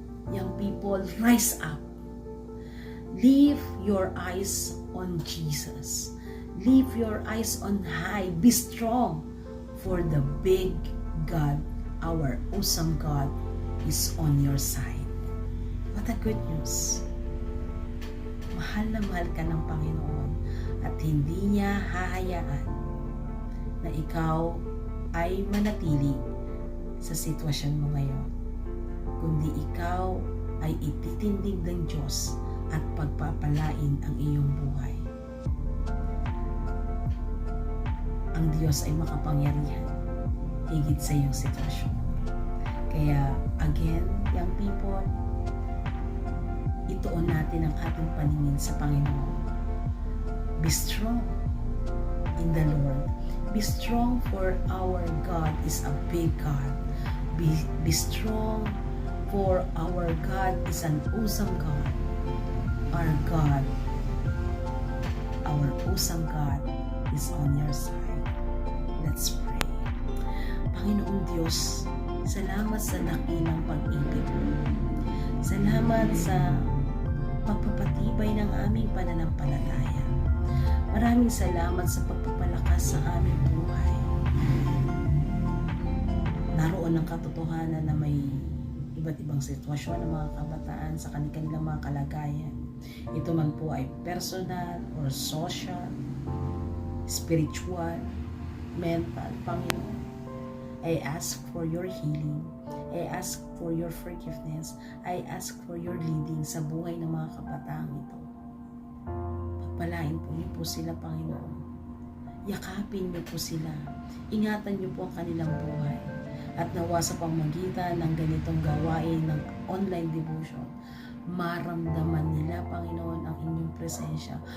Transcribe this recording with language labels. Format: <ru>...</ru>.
<en>Young people, rise up. Leave your eyes on Jesus. Leave your eyes on high. Be strong, for the big God, our awesome God, is on your side. What a good news.</en> <tl>Mahal na mahal ka ng Panginoon at hindi niya hahayaan na ikaw ay manatili sa sitwasyon mo ngayon, kundi ikaw ay ititindig ng Diyos at pagpapalain ang iyong buhay. Ang Diyos ay makapangyarihan higit sa iyong sitwasyon. Kaya,</tl> <en>again, young people,</en> <tl>ituon natin ang ating paningin sa Panginoon.</tl> <en>Be strong in the Lord. Be strong, for our God is a big God. Be strong, for our God is an awesome God. Our God, our awesome God is on your side. Let's pray.</en> <tl>Panginoong Diyos, salamat sa dakilang pag-ibig mo. Salamat sa pagpapatibay ng aming pananampalataya. Maraming salamat sa pagpapalakas sa aming buhay. Naroon ang katotohanan na may iba't ibang sitwasyon ng mga kabataan sa kanilang mga kalagayan. Ito man po ay</tl> <en>personal or social, spiritual, mental. Panginoon, I ask for your healing. I ask for your forgiveness. I ask for your leading</en> <tl>sa buhay ng mga kabataang ito. Pagpalain po niyo po sila, Panginoon. Yakapin niyo po sila. Ingatan niyo po ang kanilang buhay. At nawa sa pamamagitan ng ganitong gawain ng online devotion, maramdaman nila, Panginoon, ang inyong presensya.</tl>